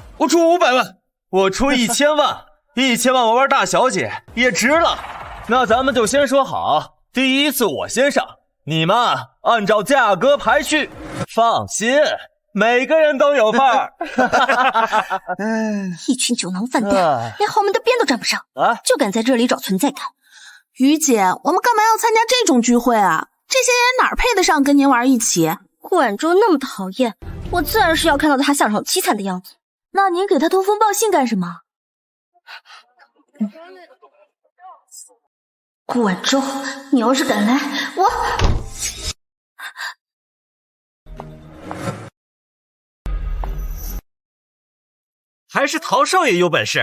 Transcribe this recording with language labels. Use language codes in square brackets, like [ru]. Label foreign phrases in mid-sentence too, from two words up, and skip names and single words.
[zh] 我出500萬，我出1000萬，1000萬我玩大小姐也值了。那咱們就先說好，第一次我先上， 你嘛，按照價格排序，放心，每個人都有份兒。一群酒囊飯袋，連豪門的邊都沾不上，就敢在這裡找存在感。於姐，我們幹嘛要參加這種聚會啊？這些人哪兒配得上跟您玩一起？顧晚舟那麼討厭，我自然是要看到他下場凄慘的樣子。那您給他通風報信幹什麼？顧晚舟，你要是敢來，我…… 還是陶少爺有本事。